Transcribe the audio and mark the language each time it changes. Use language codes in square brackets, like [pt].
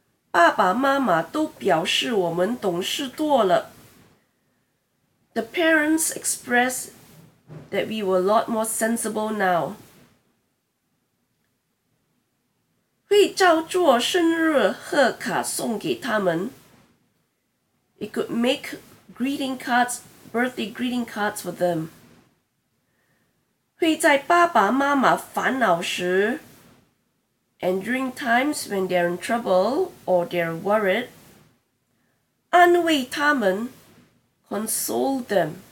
[zh] 爸爸妈妈都表示我们懂事多了。 [en] The parents expressed that we were a lot more sensible now. [zh] 会照做生日贺卡送给他们。 [en] It could make greeting cards, birthday greeting cards for them. [zh] 会在爸爸妈妈烦恼时 [en] And during times when they're in trouble or they're worried, [zh] 安慰他们, [en] console them.